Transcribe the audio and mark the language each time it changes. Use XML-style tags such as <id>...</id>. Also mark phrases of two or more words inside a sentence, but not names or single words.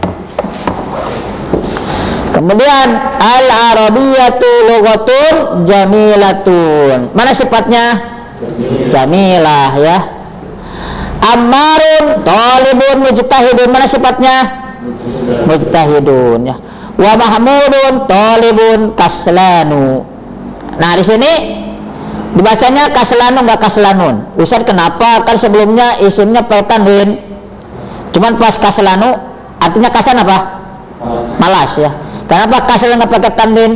<ar>Kemudian العربيةُ لغةٌ جميلةٌ.</ar> <id>Mana sifatnya? Jamilah, ya.</id> <ar>عمارٌ طالبٌ مجتهدٌ.</ar> <id>Mana sifatnya? Mujtahidun, ya.</id> <ar>ومحمودٌ طالبٌ كسلانُ.</ar> <id>Nah, di sini dibacanya kaslanu enggak kaslanun. Ustaz, kenapa? Kan sebelumnya isimnya pakai tanwin. Cuman pas kaslanu artinya kaslan apa? Malas, ya. Kenapa kaslan enggak pakai tanwin?</id>